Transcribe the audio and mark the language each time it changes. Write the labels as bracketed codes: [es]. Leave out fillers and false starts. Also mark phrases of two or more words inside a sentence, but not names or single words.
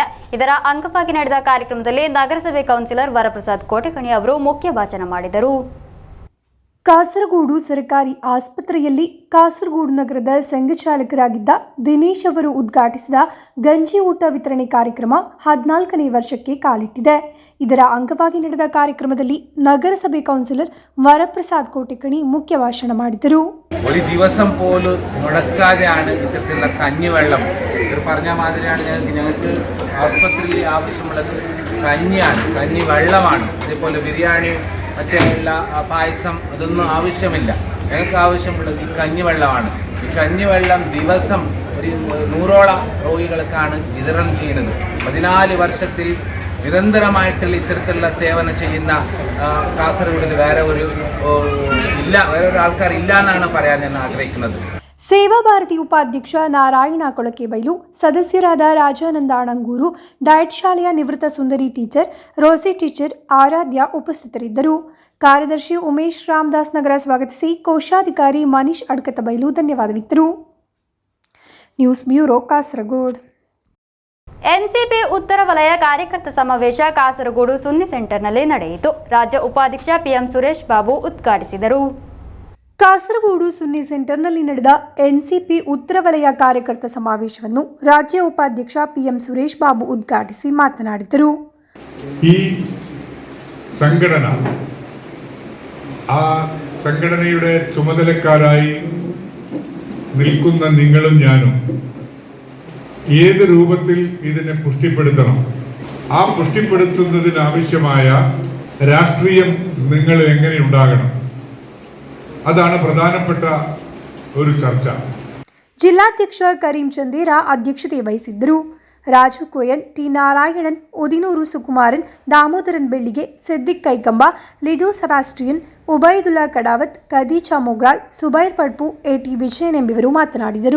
[kn] ಇದರ ಅಂಗವಾಗಿ ನಡೆದ ಕಾರ್ಯಕ್ರಮದಲ್ಲಿ ನಗರಸಭೆ ಕೌನ್ಸಿಲರ್ ವರಪ್ರಸಾದ್ ಕೋಟೆಕಣಿ ಅವರು ಮುಖ್ಯ ಭಾಷಣ ಮಾಡಿದರು. ಕಾಸರಗೋಡು ಸರ್ಕಾರಿ ಆಸ್ಪತ್ರೆಯಲ್ಲಿ ಕಾಸರಗೋಡು ನಗರದ ಸಂಘ ಚಾಲಕರಾಗಿದ್ದ ದಿನೇಶ್ ಅವರು ಉದ್ಘಾಟಿಸಿದ ಗಂಜಿ ಊಟ ವಿತರಣೆ ಕಾರ್ಯಕ್ರಮ 14ನೇ ವರ್ಷಕ್ಕೆ ಕಾಲಿಟ್ಟಿದೆ. ಇದರ ಅಂಗವಾಗಿ ನಡೆದ ಕಾರ್ಯಕ್ರಮದಲ್ಲಿ ನಗರಸಭೆ ಕೌನ್ಸಿಲರ್ ವರಪ್ರಸಾದ್ ಕೋಟೆಕಣಿ ಮುಖ್ಯ ಭಾಷಣ ಮಾಡಿದರು. [ml] ഒരു ദിവസം പോലും മുടക്കാതെയാണ് ഇത്തരത്തിലുള്ള കഞ്ഞിവെള്ളം പറഞ്ഞ മാതിരിയാണ് ഞങ്ങൾക്ക് ആസ്പത്രിയിൽ ആവശ്യമുള്ളത്. കഞ്ഞിയാണ്, കഞ്ഞിവെള്ളമാണ്. അതേപോലെ ബിരിയാണി, മറ്റുള്ള പായസം അതൊന്നും ആവശ്യമില്ല. ഞങ്ങൾക്ക് ആവശ്യമുള്ളത് ഈ കഞ്ഞിവെള്ളമാണ്. ഈ കഞ്ഞിവെള്ളം ദിവസം ഒരു 100ഓളം രോഗികൾക്കാണ് വിതരണം ചെയ്യുന്നത്. 14 വർഷത്തിൽ നിരന്തരമായിട്ടുള്ള ഇത്തരത്തിലുള്ള സേവനം ചെയ്യുന്ന കാസർഗോഡിൽ വേറെ ഒരു ആൾക്കാർ ഇല്ല എന്നാണ് പറയാൻ ഞാൻ ആഗ്രഹിക്കുന്നത്. [kn] ಸೇವಾ ಭಾರತಿ ಉಪಾಧ್ಯಕ್ಷ ನಾರಾಯಣ ಕೊಳಕೆಬೈಲು, ಸದಸ್ಯರಾದ ರಾಜಾನಂದ ಅಣಂಗೂರು, ಡಯಟ್ ಶಾಲೆಯ ನಿವೃತ್ತ ಸುಂದರಿ ಟೀಚರ್, ರೋಸಿ ಟೀಚರ್, ಆರಾಧ್ಯ ಉಪಸ್ಥಿತರಿದ್ದರು. ಕಾರ್ಯದರ್ಶಿ ಉಮೇಶ್ ರಾಮದಾಸ್ ನಗರ ಸ್ವಾಗತಿಸಿ ಕೋಶಾಧಿಕಾರಿ ಮನೀಶ್ ಅಡ್ಕತಬೈಲು ಧನ್ಯವಾದವಿತ್ತರು. [en] News bureau, [kn] ಕಾಸರಗೋಡು. ಎನ್ಸಿಪಿ ಉತ್ತರ ವಲಯ ಕಾರ್ಯಕರ್ತ ಸಮಾವೇಶ ಕಾಸರಗೋಡು ಸುನ್ನಿ ಸೆಂಟರ್ನಲ್ಲಿ ನಡೆಯಿತು. ರಾಜ್ಯ ಉಪಾಧ್ಯಕ್ಷ PM ಸುರೇಶ್ ಬಾಬು ಉದ್ಘಾಟಿಸಿದರು. ಕಾಸರಗೋಡು ಸುನ್ನಿ ಸೆಂಟರ್ನಲ್ಲಿ ನಡೆದ ಎನ್ಸಿಪಿ ಉತ್ತರ ವಲಯ ಕಾರ್ಯಕರ್ತ ಸಮಾವೇಶವನ್ನು ರಾಜ್ಯ ಉಪಾಧ್ಯಕ್ಷ PM ಸುರೇಶ್ ಬಾಬು ಉದ್ಘಾಟಿಸಿ ಮಾತನಾಡಿದರು. [ml] ಈ സംഘടന ആ സംഘടനയുടെ ചുമതലക്കാരായി നിൽക്കുന്ന നിങ്ങളും ഞാനും ഏത് രൂപത്തിൽ ഇതിനെ പുഷ്ടിപ്പെടുത്തണം, ആ പുഷ്ടിപ്പെടുത്തുന്നതിനാവശ്യമായ രാഷ്ട്രീയം നിങ്ങൾ എങ്ങനെ ഉണ്ടാകണം, അതാണ് പ്രധാനപ്പെട്ട ഒരു ചർച്ച. [kn] ಜಿಲ್ಲಾಧ್ಯಕ್ಷ ಕರೀಂ ಚಂದೇರ ಅಧ್ಯಕ್ಷತೆ ವಹಿಸಿದ್ದರು. ರಾಜು ಕೋಯನ್, ಟಿ ನಾರಾಯಣನ್, ಉದಿನೂರು ಸುಕುಮಾರನ್, ದಾಮೋದರನ್ ಬೆಳ್ಳಿಗೆ, ಸಿದ್ದಿಕ್ ಕೈಕಂಬ, ಲಿಜೋ ಸೆಬಾಸ್ಟಿಯನ್, ಉಬೈದುಲ್ಲಾ ಕಡಾವತ್, ಖದೀಜಾ ಮೊಗ್ರಾಲ್, ಸುಬೈರ್ ಪಡ್ಪು, ಎಟಿ ವಿಜಯನ್ ಎಂಬಿವರು ಮಾತನಾಡಿದರು.